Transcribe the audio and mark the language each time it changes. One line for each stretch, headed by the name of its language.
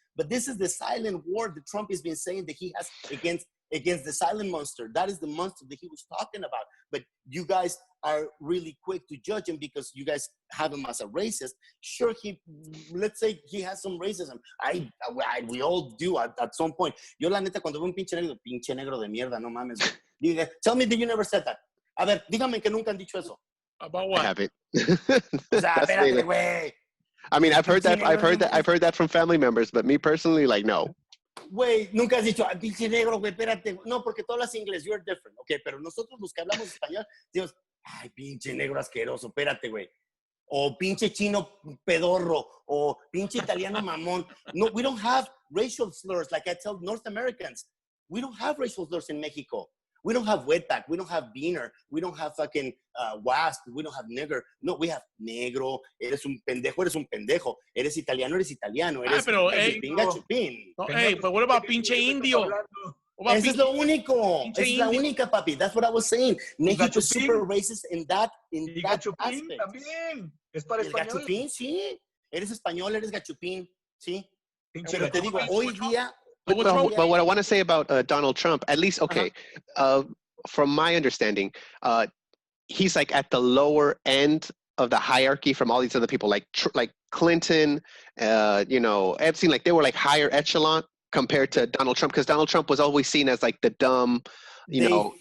English: But this is the silent war that Trump has been saying that he has against the silent monster. That is the monster that he was talking about. But you guys are really quick to judge him because you guys have him as a racist. Sure, let's say he has some racism. We all do at some point.
Spanish: Yo la neta cuando veo un pinche negro de mierda, no mames.
English: Tell me that you never said that.
Spanish: A ver, dígame que nunca han dicho eso.
English: About what? I haven't.
Spanish: O sea, espérate, güey.
English: I mean, I've heard that from family members, but me personally, like, no.
Spanish: Güey, nunca has dicho, ay, pinche negro, güey, espérate. No, porque tú hablas inglés, you're different. Okay, pero nosotros los que hablamos español, decimos, ay, pinche negro asqueroso, espérate, güey. O pinche chino pedorro, o pinche italiano mamón.
English: No, we don't have racial slurs like I tell North Americans. We don't have racial slurs in Mexico. We don't have wetback. We don't have beaner. We don't have fucking wasp. We don't have nigger. No, we have negro. Eres un pendejo.
Spanish: Eres italiano, eres italiano. Eres pero, chupín.
English: No, hey, but what about pinche indio?
Spanish: Eso es lo único. Esa es la única, papi. That's what I was saying.
English: Mexico is super racist in that aspect.
Spanish: También. Es para el gachupín, sí. Eres español, eres gachupín, sí. Pero te digo, hoy día...
English: But what I want to say about Donald Trump, at least, okay, from my understanding, he's like at the lower end of the hierarchy from all these other people, like Clinton, Epstein, like they were like higher echelon compared to Donald Trump, because Donald Trump was always seen as like the dumb, you know.